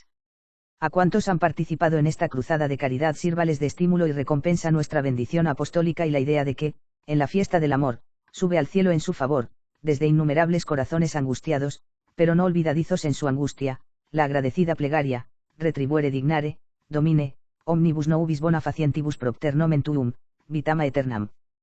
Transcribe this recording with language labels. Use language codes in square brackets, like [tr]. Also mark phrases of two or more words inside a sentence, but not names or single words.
[es] A cuantos han participado en esta cruzada de caridad sírvales de estímulo y recompensa nuestra bendición apostólica y la idea de que, en la fiesta del amor, sube al cielo en su favor, desde innumerables corazones angustiados, pero no olvidadizos en su angustia, la agradecida plegaria, [la] retribuere dignare, domine, omnibus nobis bona facientibus propter nomen tuum, vitam aeternam.